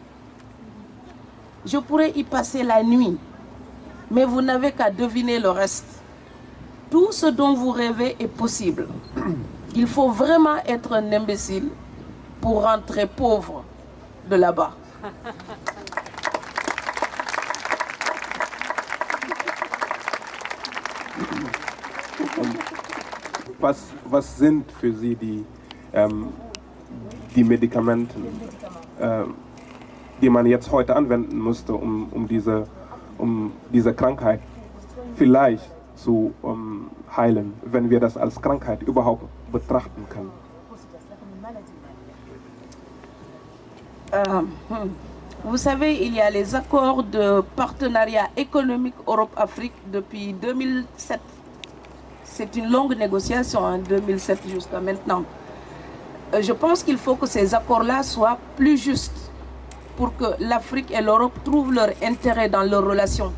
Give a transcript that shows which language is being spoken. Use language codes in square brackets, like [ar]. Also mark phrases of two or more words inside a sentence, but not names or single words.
[fr] Je pourrais y passer la nuit, mais vous n'avez qu'à deviner le reste. Tout ce dont vous rêvez est possible. Il faut vraiment être un imbécile pour rentrer pauvre de là-bas. [de] Was sind für Sie die Medikamente, die man jetzt heute anwenden müsste, um diese Krankheit vielleicht zu heilen, wenn wir das als Krankheit überhaupt betrachten können? [fr] Vous savez, il y a les accords de partenariat économique Europe-Afrique depuis 2007. C'est une longue négociation, en 2007 jusqu'à maintenant. Je pense qu'il faut que ces accords-là soient plus justes pour que l'Afrique et l'Europe trouvent leur intérêt dans leurs relations.